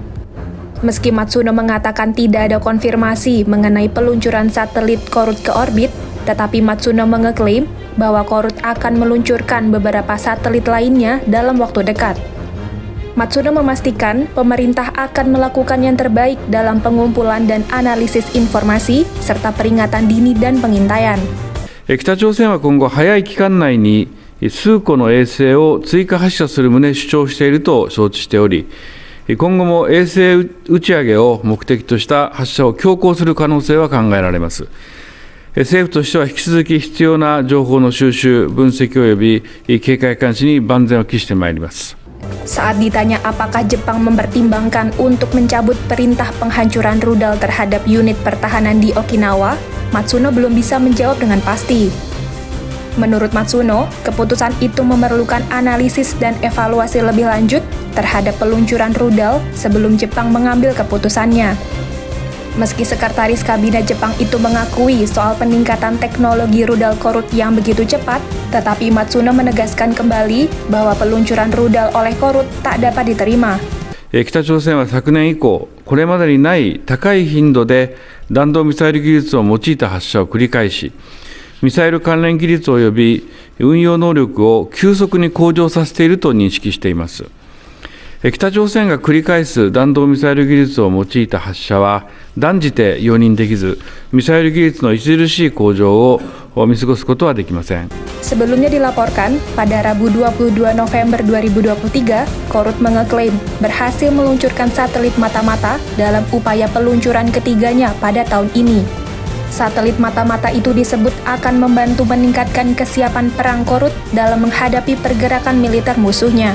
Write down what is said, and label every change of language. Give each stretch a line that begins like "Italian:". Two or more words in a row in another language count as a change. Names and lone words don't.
Indonesian: Meski Matsuno mengatakan tidak ada konfirmasi mengenai peluncuran satelit Korut ke orbit, tetapi Matsuno mengeklaim bahwa Korut akan meluncurkan beberapa satelit lainnya dalam waktu dekat. Matsuno memastikan pemerintah akan melakukan yang terbaik dalam pengumpulan dan analisis informasi, serta peringatan dini dan pengintaian.
Japanese: 北朝鮮は今後、早い期間内に数個の衛星を追加発射する旨主張していると承知しており、今後も衛星打ち上げを目的とした発射を強行する可能性は考えられます。政府としては引き続き必要な情報の収集、分析及び警戒監視に万全を期してまいります。
Indonesian: Saat ditanya apakah Jepang mempertimbangkan untuk mencabut perintah penghancuran rudal terhadap unit pertahanan di Okinawa, Matsuno belum bisa menjawab dengan pasti. Menurut Matsuno, keputusan itu memerlukan analisis dan evaluasi lebih lanjut terhadap peluncuran rudal sebelum Jepang mengambil keputusannya. Meski Sekretaris Kabinet Jepang itu mengakui soal peningkatan teknologi rudal Korut yang begitu cepat, tetapi Matsuno menegaskan kembali bahwa peluncuran rudal oleh Korut tak dapat diterima.
Japanese: 北朝鮮は昨年以降、これまでにない高い頻度で弾道ミサイル技術を用いた発射を繰り返し、ミサイル関連技術及び運用能力を急速に向上させていると認識しています。北朝鮮が繰り返す弾道ミサイル技術を用いた発射は断じて容認できず、ミサイル技術の著しい向上を見過ごすことはできません。
Indonesian: Sebelumnya dilaporkan, pada Rabu 22 November 2023, Korut mengeklaim berhasil meluncurkan satelit mata-mata dalam upaya peluncuran ketiganya pada tahun ini. Satelit mata-mata itu disebut akan membantu meningkatkan kesiapan perang Korut dalam menghadapi pergerakan militer musuhnya.